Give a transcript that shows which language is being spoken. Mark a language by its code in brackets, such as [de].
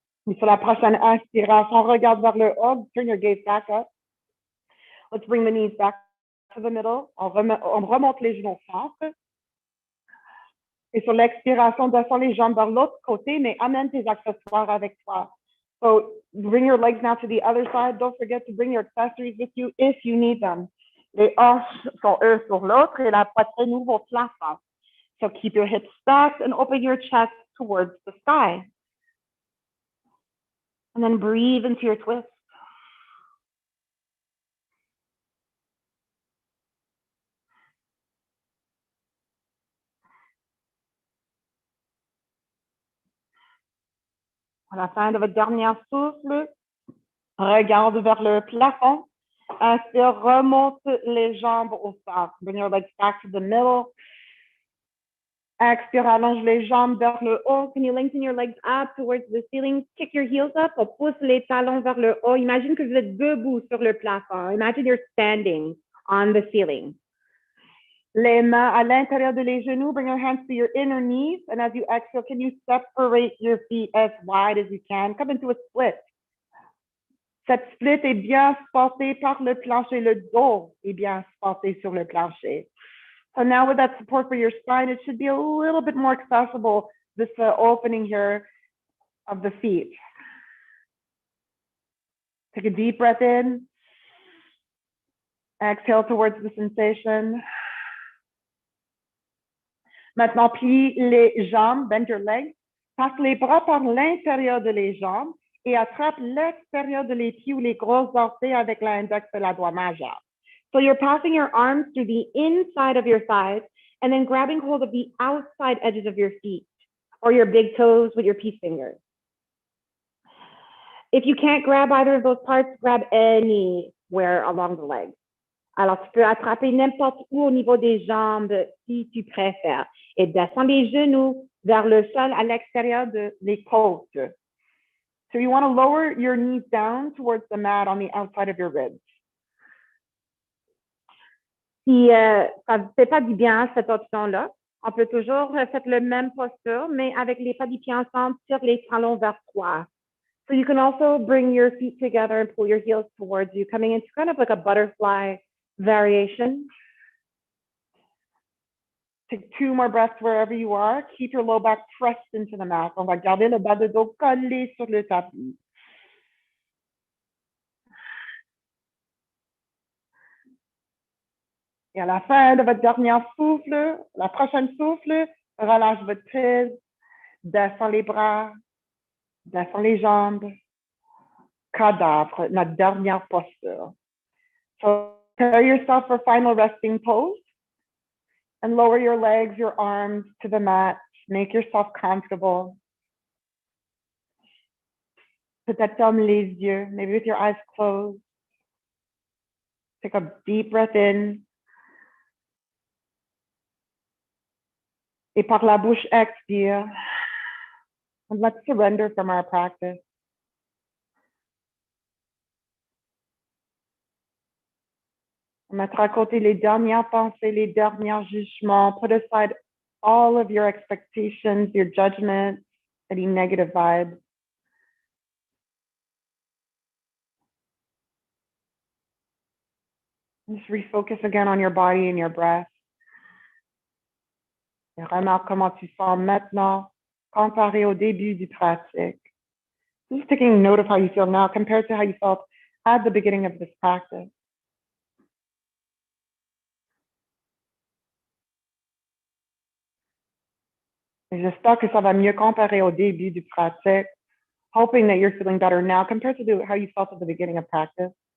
[fr] Et sur la prochaine inspiration, regarde vers le haut, [en] turn your gaze back up. Let's bring the knees back to the middle. [fr] On remonte les genoux au centre. Et sur l'expiration, descends les jambes vers l'autre côté, mais amène tes accessoires avec toi. [en] So bring your legs now to the other side. Don't forget to bring your accessories with you if you need them. [fr] Les hanches sont un sur l'autre et la poitrine ouvre au plafond. [en] So keep your hips stacked and open your chest towards the sky. And then breathe into your twist. [fr] À la fin de votre dernier souffle, regarde vers le plafond. Inspire, remonte les jambes au centre. [en] Bring your legs back to the middle. [fr] Expire, allonge les jambes vers le haut. [en] Can you lengthen your legs up towards the ceiling? Kick your heels up. [fr] On pousse les talons vers le haut. Imagine que vous êtes debout sur le plafond. [en] Imagine you're standing on the ceiling. [fr] Les mains à l'intérieur de les genoux. [en] Bring your hands to your inner knees. And as you exhale, can you separate your feet as wide as you can? Come into a split. [fr] Cette split est bien supportée par le plancher. Le dos est bien supporté sur le plancher. [en] So now with that support for your spine, it should be a little bit more accessible, this opening here of the feet. Take a deep breath in. Exhale towards the sensation. [fr] Maintenant, plie les jambes, [en] bend your legs. [fr] Passe les bras par l'intérieur de les jambes et attrape l'extérieur de les pieds ou les grosses orteils avec l'index de la doigt majeur. [en] So you're passing your arms through the inside of your thighs and then grabbing hold of the outside edges of your feet or your big toes with your peace fingers. If you can't grab either of those parts, grab anywhere along the legs. [fr] Alors, tu peux attraper n'importe où au niveau des jambes si tu préfères. Et descends les genoux vers le sol à l'extérieur des côtes. [en] So you want to lower your knees down towards the mat on the outside of your ribs. [fr] Si ça ne fait pas du bien, cette option-là, on peut toujours faire le même posture, mais avec les pas du pied ensemble, tire les talons vers toi. [en] So you can also bring your feet together and pull your heels towards you, coming into kind of like a butterfly variation. Take 2 more breaths wherever you are. Keep your low back pressed into the mat. [fr] On va garder le bas de dos collé sur le tapis. Et à la fin de votre dernier souffle, la prochaine souffle, relâche votre prise, descends les bras, descends les jambes, cadavre, notre dernière posture. [en] So prepare yourself for final resting pose and lower your legs, your arms to the mat. Make yourself comfortable. [fr] Peut-être ferme les yeux, [en] maybe with your eyes closed. Take a deep breath in. [fr] Et par la bouche, expire. [en] And let's surrender from our practice. [fr] Mettre à côté les dernières pensées, les derniers jugements. [en] Put aside all of your expectations, your judgments, any negative vibes. Just refocus again on your body and your breath. [fr] Et remarque comment tu sens maintenant comparé au début du pratique. [en] Just taking note of how you feel now compared to how you felt at the beginning of this practice. [fr] Et j'espère que ça va mieux comparé au début du pratique, [en] hoping that you're feeling better now compared to how you felt at the beginning of practice.